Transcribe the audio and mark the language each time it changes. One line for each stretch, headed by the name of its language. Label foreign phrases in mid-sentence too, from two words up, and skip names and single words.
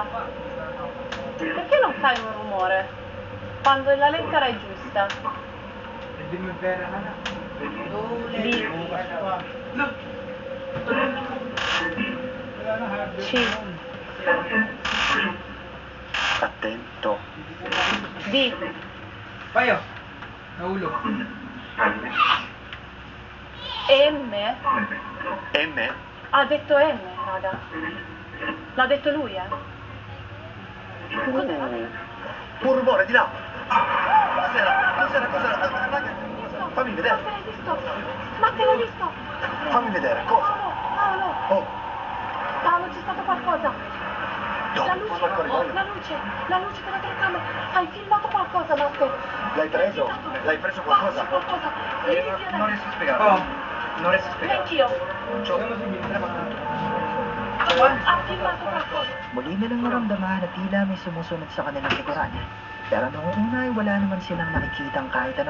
Italian: Perché non fai un rumore? Quando la lettera è giusta. B. C. Attento. D.
Filipino: Payo, nahulog.
Italian: M. M? Ha detto M, raga. L'ha detto lui, Cos'era? Un rumore di là! Cos'era? Raga, fammi vedere. Ma te l'hai visto? Ma te l'hai visto? Fammi vedere, cosa? Paolo! Oh, Paolo, c'è stato qualcosa! dove? La Fuori luce, dal corridoio? la luce della telecamera! Hai filmato qualcosa, Matte? L'hai preso? L'hai preso qualcosa? Sì, qualcosa! Vieni via da Non me. riesco a spiegarlo. Non riesco a spiegarlo. Neanch'io! Ha filmato qualcosa!
Filipino: Muli nilang naramdaman na tila may sumusunod sa kanilang likuran. Pero noong una ay wala naman silang nakikitang kahit ano.